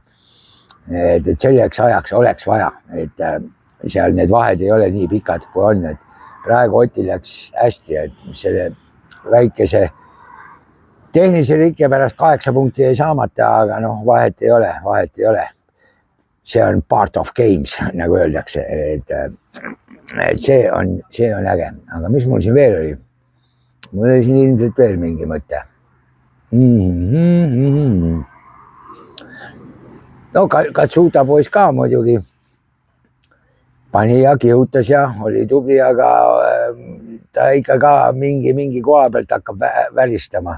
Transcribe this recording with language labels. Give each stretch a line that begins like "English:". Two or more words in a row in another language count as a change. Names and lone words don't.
Estonian: Et selleks ajaks oleks vaja, et seal need vahed ei ole nii pikad, kui on, et praegu Otil läks hästi, et selle väikese tehnilise rikke pärast 8 punkti ei saamata, aga noh, vahet ei ole. See on
English: part of games,
Estonian: nagu öeldakse, et see on äge. Aga mis mul siin veel oli? Mul oli siin ilmselt veel mingi mõte. No Katsuta poiss ka muidugi pani ja kihutas ja oli tubli, aga ta ikka ka mingi koha pealt hakkab väristama.